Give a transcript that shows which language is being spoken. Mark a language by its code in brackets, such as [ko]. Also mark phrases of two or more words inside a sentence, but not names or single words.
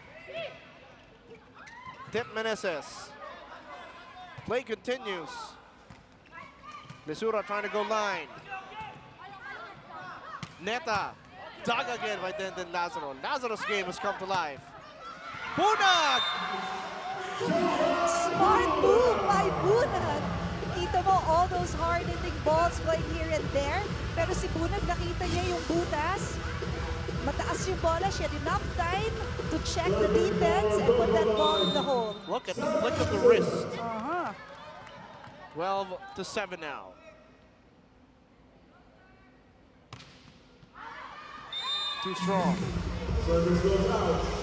[en] Tip Meneses. Play continues. Lisura trying to go line. Neta. Dug again by Denden Lazaro. Lazaro's game has come to life. Bunag! Smart move by Bunag. [tl] Kita mo [en] all those hard-hitting balls going here and there. [tl] Pero si Bunag nakita niya yung butas. Mataas yung bola. [en] She had enough time to check the defense and put that ball in the hole. Look at the flick of the wrist. 12-7 now. Too strong. Service goes out.